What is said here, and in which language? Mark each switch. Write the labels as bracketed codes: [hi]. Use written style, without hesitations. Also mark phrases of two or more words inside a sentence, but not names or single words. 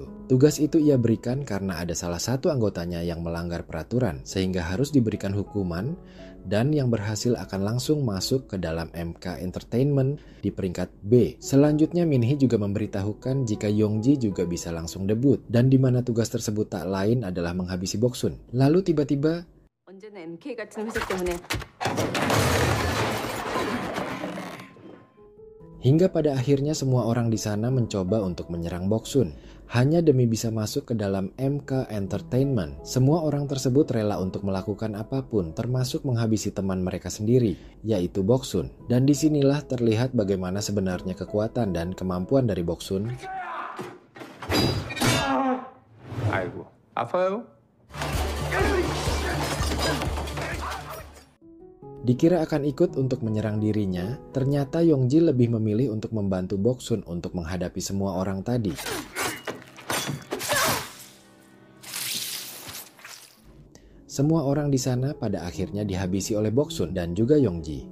[id] Tugas itu ia berikan karena ada salah satu anggotanya yang melanggar peraturan sehingga harus diberikan hukuman, dan yang berhasil akan langsung masuk ke dalam MK Entertainment di peringkat B. Selanjutnya Min-hee juga memberitahukan jika Yongji juga bisa langsung debut, dan di mana tugas tersebut tak lain adalah menghabisi Boksun. Lalu tiba-tiba [ko] 언제나 MK 같은 회사 때문에 [id] Hingga pada akhirnya semua orang di sana mencoba untuk menyerang Boksun. Hanya demi bisa masuk ke dalam MK Entertainment. Semua orang tersebut rela untuk melakukan apapun, termasuk menghabisi teman mereka sendiri, yaitu Boksun. Dan disinilah terlihat bagaimana sebenarnya kekuatan dan kemampuan dari Boksun. [ko] 아이고, 아파요? [id] Dikira akan ikut untuk menyerang dirinya, ternyata Yongji lebih memilih untuk membantu Boksun untuk menghadapi semua orang tadi. Semua orang di sana pada akhirnya dihabisi oleh Boksun dan juga Yongji.